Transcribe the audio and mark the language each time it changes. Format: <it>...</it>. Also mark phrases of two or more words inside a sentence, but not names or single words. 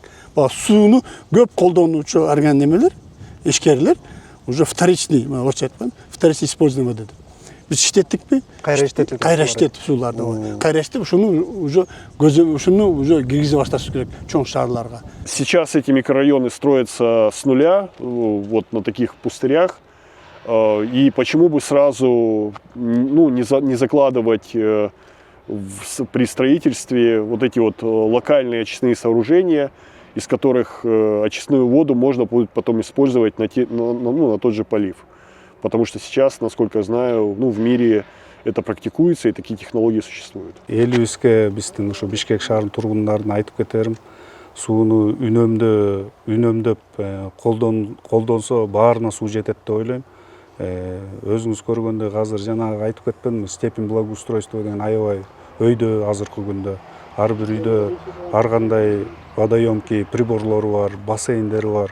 <ky>Сууну көп колдонуучу организмдер, ишкерлер</ky> <ru>уже вторичный,</ru> <ky>орусча айтканда,</ky> <ru>вторичный использование</ru> <ky>деди. Биз иштеттикпи? Кайра иштетип сууларды. Кайра иштетип ушуну уже киргизе башташыбыз керек чоң шаарларга.</ky> <ru>Сейчас эти микрорайоны строятся с нуля, вот на таких пустырях. И почему бы сразу не закладывать при строительстве вот эти вот локальные очистные сооружения, из которых очистную воду можно будет потом использовать на тот же полив. Потому что сейчас, насколько я знаю, в мире это практикуется и такие технологии существуют.</ru> <ky>Элибизге биздин ушу Бишкек шаарынын тургундарына айтып кетерим, сууну үнөмдөп колдонсо баарына суу жетет деп ойлойм. Өзүңүз көргөндөй азыр жанагы айтып кетпедимби,</ky> <ru>степень благоустройства</ru> <ky>деген аябай өйдө азыркы күндө ар бир үйдө ар кандай водоемки приборлору бар, бассейндери бар.</ky>